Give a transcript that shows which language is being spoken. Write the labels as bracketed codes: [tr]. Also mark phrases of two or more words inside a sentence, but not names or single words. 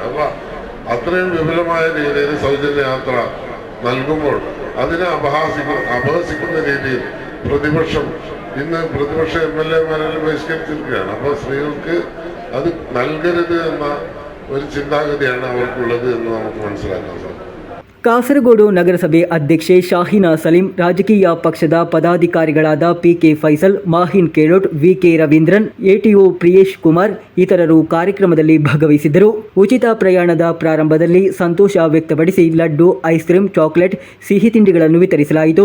[ml] അപ്പോൾ അത്രയും വിപുലമായ രീതിയിൽ സൗജന്യ യാത്ര നൽകുമ്പോൾ അതിനെ അപഹസിക്കുന്ന രീതിയിൽ പ്രതിപക്ഷം MLA-മാരെല്ലാം ബഹിഷ്കരിച്ചിരിക്കുകയാണ്. അപ്പോൾ സ്ത്രീകൾക്ക് അത് നൽകരുത് എന്ന ഒരു ചിന്താഗതിയാണ് അവർക്കുള്ളത് എന്ന് നമുക്ക് മനസ്സിലാക്കാൻ സാധിക്കും. [kn] ಕಾಸರಗೋಡು ನಗರಸಭೆ ಅಧ್ಯಕ್ಷೆ ಶಾಹಿನಾ ಸಲೀಂ, ರಾಜಕೀಯ ಪಕ್ಷದ ಪದಾಧಿಕಾರಿಗಳಾದ ಪಿಕೆ ಫೈಸಲ್, ಮಾಹಿನ್ ಕೇಳೋಟ್, ವಿಕೆ ರವೀಂದ್ರನ್, ಎಟಿಒ ಪ್ರಿಯೇಶ್ ಕುಮಾರ್ ಇತರರು ಕಾರ್ಯಕ್ರಮದಲ್ಲಿ ಭಾಗವಹಿಸಿದ್ದರು. ಉಚಿತ ಪ್ರಯಾಣದ ಪ್ರಾರಂಭದಲ್ಲಿ ಸಂತೋಷ ವ್ಯಕ್ತಪಡಿಸಿ ಲಡ್ಡು, ಐಸ್ ಕ್ರೀಂ, ಚಾಕೊಲೇಟ್, ಸಿಹಿ ತಿಂಡಿಗಳನ್ನು ವಿತರಿಸಲಾಯಿತು.